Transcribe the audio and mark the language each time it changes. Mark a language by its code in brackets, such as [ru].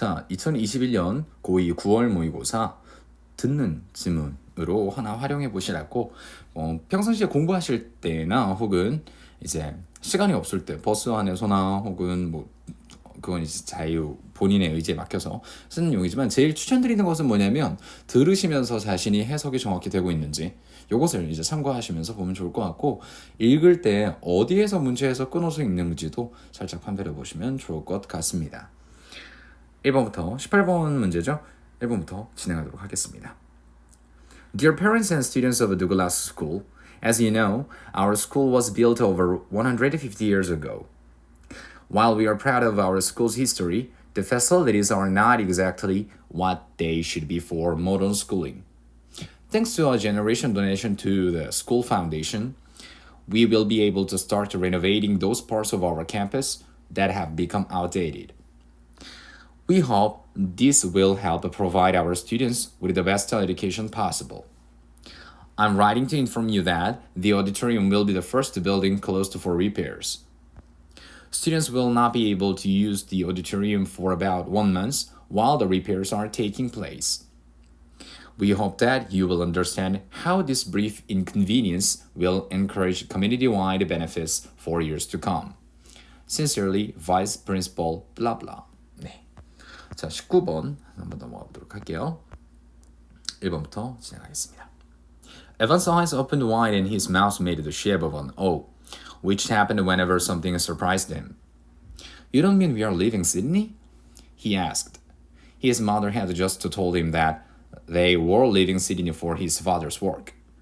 [ko] 2021년 고2 9월 모의고사 듣는 지문으로 하나 활용해 보시라고 평상시에 공부하실 때나 혹은 이제 시간이 없을 때 버스 안에서나 혹은 그건 이제 자유 본인의 의지에 맡겨서 쓰는 용이지만 제일 추천드리는 것은 뭐냐면 들으시면서 자신이 해석이 정확히 되고 있는지 이것을 이제 참고하시면서 보면 좋을 것 같고 읽을 때 어디에서 문제에서 끊어서 읽는지도 살짝 판별해 보시면 좋을 것 같습니다. 1번부터 18번 문제죠. 1번부터 진행하도록 하겠습니다. [en] Dear parents and students of Douglas School, as you know, our school was built over 150 years ago. While we are proud of our school's history, the facilities are not exactly what they should be for modern schooling. Thanks to a generation donation to the school foundation, we will be able to start renovating those parts of our campus that have become outdated. We hope this will help provide our students with the best education possible. I'm writing to inform you that the auditorium will be the first building closed for repairs. Students will not be able to use the auditorium for about 1 month while the repairs are taking place. We hope that you will understand how this brief inconvenience will encourage community-wide benefits for years to come. Sincerely, Vice Principal blah blah. [ko] 네. 자, 19번 한번 넘어가 보도록 할게요. 1번부터 진행하겠습니다. [en] Evan's eyes opened wide and his mouth made the shape of an O, which happened whenever something surprised him. You don't mean we are leaving Sydney? He asked. His mother had just told him that they were leaving Sydney for his father's work.